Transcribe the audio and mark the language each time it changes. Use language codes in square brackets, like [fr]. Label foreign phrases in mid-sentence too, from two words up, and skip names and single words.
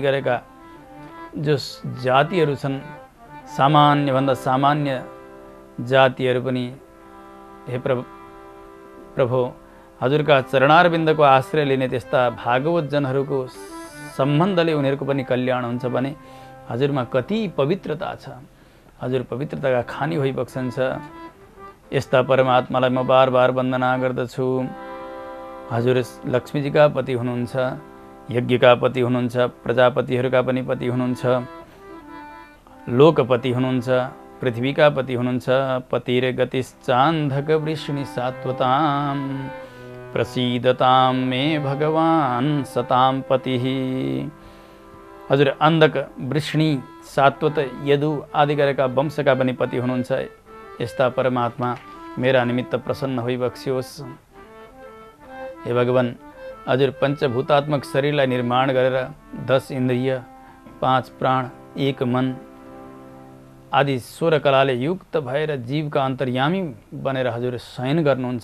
[ne] गरेका जो जातिहरू छन्, सामान्यभन्दा सामान्य जातिहरू पनि हे प्रभु हजुरका चरणारविन्दको आश्रय लिने त्यस्ता भागवत जनहरूको सम्बन्धले उनीहरूको पनि कल्याण हुन्छ भने हजुरमा कति पवित्रता छ, हजुर पवित्रताका खानी भइबक्सन्छ। यस्ता परमात्मालाई म बार बार वन्दना गर्दछु। हजुर लक्ष्मीजीका पति हुनुहुन्छ, यज्ञका पति हुनुहुन्छ, प्रजापतिहरूका पनि पति हुनुहुन्छ, लोकपति हुनुहुन्छ, पृथ्वीका पति हुनुहुन्छ। [sa] पतिर्गतिश्चान्धक वृष्णि सात्वतां प्रसीदतां मे भगवान् सतां पतिः। [ne] हजुर अन्धक, वृष्णि, सात्वत, यदु आदि गरेका वंशका पनि पति हुनुहुन्छ। यस्ता परमात्मा मेरा निमित्त प्रसन्न होइबक्सियोस्। हे भगवान हजुर पञ्चभूतात्मक शरीरलाई निर्माण गरेर 10 इन्द्रिय, 5 प्राण, 1 मन आदि 16 कलाले युक्त भएर जीवका अन्तर्यामी बनेर हजुर शयन गर्नुहुन्छ।